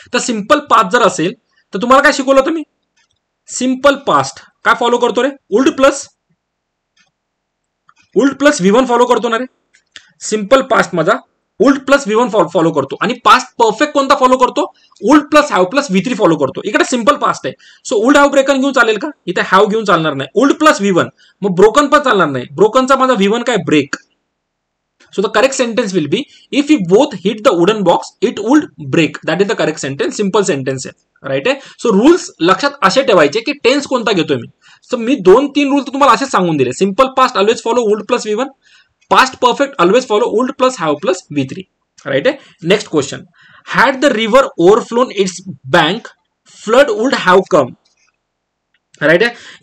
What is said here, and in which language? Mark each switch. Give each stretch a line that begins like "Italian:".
Marathi: तर simple past जर असेल तर तुम्हाला काय शिकवलं तुम्ही, सिंपल पास्ट काय फॉलो करतो रे, वुड प्लस V1 फॉलो करतो ना रे. सिंपल पास्ट माझा वुड प्लस V1 फॉलो करतो. आणि पास्ट परफेक्ट कोणता फॉलो करतो, would plus have plus V3 follow करतो. इकडे सिंपल पास्ट आहे. सो वुड हॅव ब्रेकन घेऊन चालेल का, इथे हॅव घेऊन चालणार नाही. वुड प्लस V1, मग ब्रोकन पण चालणार नाही. ब्रोकनचा माझा V1 काय, break.
English: So the correct sentence will be if you both hit the wooden box it would break. That is the correct sentence.
Marathi: Simple sentence आहे, राईट आहे. सो रूल्स लक्षात असे ठेवायचे की टेन्स कोणता घेतोय मी. सो मी 2-3 रूल तुम्हाला असे सांगून दिले.
English: simple past always follow would plus V1, past perfect always follow would plus have plus V3,
Marathi: right आहे.
English: Next question, had the river overflown its bank flood would have come.
Marathi: Right आहे.